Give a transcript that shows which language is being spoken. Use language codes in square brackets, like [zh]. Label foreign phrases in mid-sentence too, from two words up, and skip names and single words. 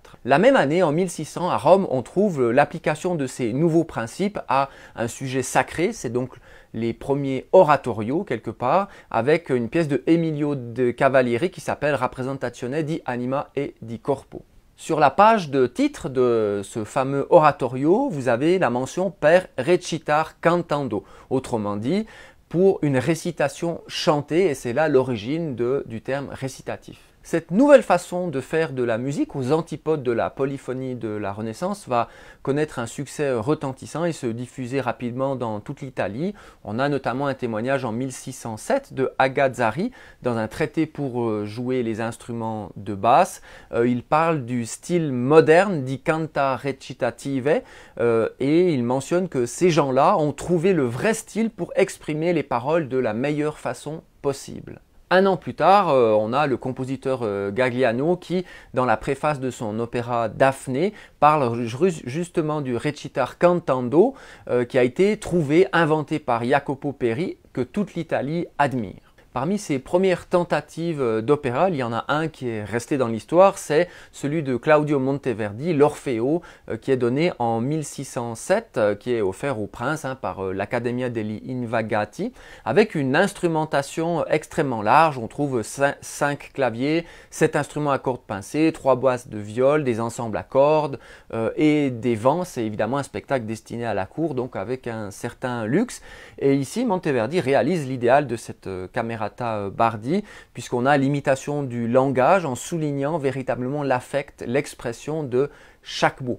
[fr] La même année, en 1600, à Rome, on trouve l'application de ces nouveaux principes à un sujet sacré. C'est donc les premiers oratorios quelque part, avec une pièce de Emilio de Cavalieri qui s'appelle Rappresentazione di Anima e di Corpo. Sur la page de titre de ce fameux oratorio, vous avez la mention [it] per recitar cantando, [fr] autrement dit pour une récitation chantée, et c'est là l'origine du terme récitatif. Cette nouvelle façon de faire de la musique, aux antipodes de la polyphonie de la Renaissance, va connaître un succès retentissant et se diffuser rapidement dans toute l'Italie. On a notamment un témoignage en 1607 de Agazzari dans un traité pour jouer les instruments de basse. Il parle du style moderne [it] di canta recitative [fr] et il mentionne que ces gens-là ont trouvé le vrai style pour exprimer les paroles de la meilleure façon possible. Un an plus tard, on a le compositeur Gagliano qui, dans la préface de son opéra Daphné, parle justement du [it] recitar cantando [fr] qui a été trouvé, inventé par Jacopo Peri, que toute l'Italie admire. Parmi ces premières tentatives d'opéra, il y en a un qui est resté dans l'histoire, c'est celui de Claudio Monteverdi, l'Orfeo, qui est donné en 1607, qui est offert au prince par l'Accademia degli Invagati, avec une instrumentation extrêmement large. On trouve 5 claviers, 7 instruments à cordes pincées, 3 basses de viol, des ensembles à cordes et des vents. C'est évidemment un spectacle destiné à la cour, donc avec un certain luxe. Et ici, Monteverdi réalise l'idéal de cette Camerata Bardi, puisqu'on a l'imitation du langage en soulignant véritablement l'affect, l'expression de chaque mot.